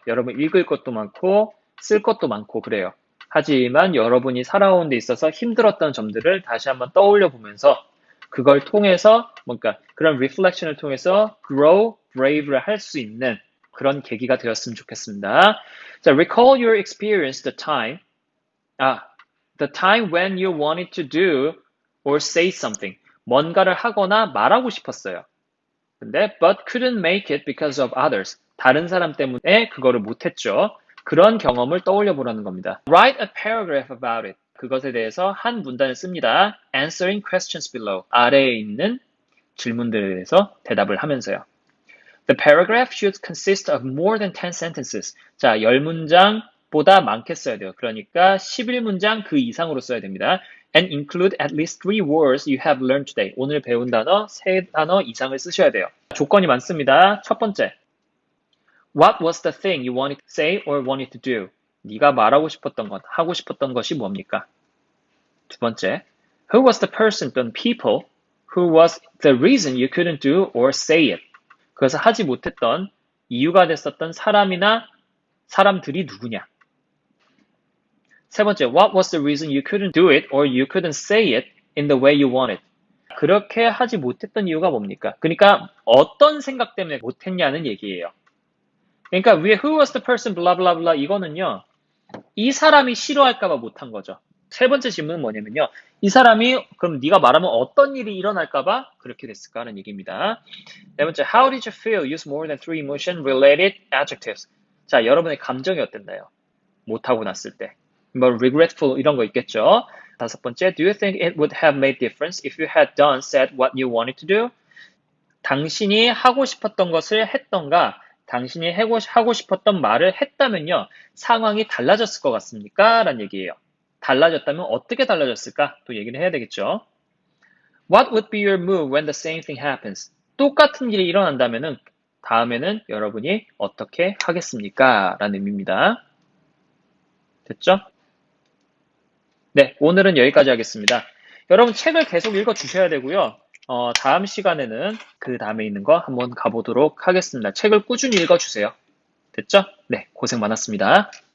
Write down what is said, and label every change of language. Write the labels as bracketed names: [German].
[Korean] 여러분 읽을 것도 많고, 쓸 것도 많고, 그래요. 하지만 여러분이 살아온 데 있어서 힘들었던 점들을 다시 한번 떠올려 보면서, 그걸 통해서, 뭔가 그런 리플렉션을 통해서 grow, brave를 할 수 있는 그런 계기가 되었으면 좋겠습니다. [English] 자, recall your experience, the time when you wanted to do or say something. [Korean] 뭔가를 하거나 말하고 싶었어요. 근데 [English] but couldn't make it because of others. [Korean] 다른 사람 때문에 그거를 못했죠. 그런 경험을 떠올려 보라는 겁니다. [English] Write a paragraph about it. [Korean] 그것에 대해서 한 문단을 씁니다. [English] Answering questions below. [Korean] 아래에 있는 질문들에 대해서 대답을 하면서요. [English] The paragraph should consist of more than 10 sentences. [Korean] 자, 10문장보다 많게 써야 돼요. 그러니까 11문장 그 이상으로 써야 됩니다. [English] And include at least 3 words you have learned today. [Korean] 오늘 배운 단어 3단어 이상을 쓰셔야 돼요. 조건이 많습니다. 첫 번째. [English] What was the thing you wanted to say or wanted to do? [Korean] 네가 말하고 싶었던 것, 하고 싶었던 것이 뭡니까? 두 번째. [English] Who was the person 또는 people who was the reason you couldn't do or say it? [Korean] 그것을 하지 못했던 이유가 됐었던 사람이나 사람들이 누구냐? 세 번째, [English] what was the reason you couldn't do it or you couldn't say it in the way you wanted? [Korean] 그렇게 하지 못했던 이유가 뭡니까? 그러니까 어떤 생각 때문에 못했냐는 얘기예요. 그러니까 위에 [English] who was the person blah blah [Korean] blah 이거는요. 이 사람이 싫어할까봐 못한 거죠. 세 번째 질문은 뭐냐면요. 이 사람이 그럼 네가 말하면 어떤 일이 일어날까봐 그렇게 됐을까라는 얘기입니다. 네 번째, [English] how did you feel? Use more than 3 emotion related adjectives. [Korean] 자, 여러분의 감정이 어땠나요? 못하고 났을 때. 뭐 regretful 이런 거 있겠죠. 다섯 번째, [English] do you think it would have made difference if you had done, said what you wanted to do? [Korean] 당신이 하고 싶었던 것을 했던가 당신이 하고 싶었던 말을 했다면요. 상황이 달라졌을 것 같습니까? 라는 얘기예요. 달라졌다면 어떻게 달라졌을까? 또 얘기를 해야 되겠죠. [English] What would be your move when the same thing happens? [Korean] 똑같은 일이 일어난다면은 다음에는 여러분이 어떻게 하겠습니까? 라는 의미입니다. 됐죠? 네, 오늘은 여기까지 하겠습니다. 여러분 책을 계속 읽어 주셔야 되고요. 다음 시간에는 그 다음에 있는 거 한번 가보도록 하겠습니다. 책을 꾸준히 읽어 주세요. 됐죠? 네, 고생 많았습니다.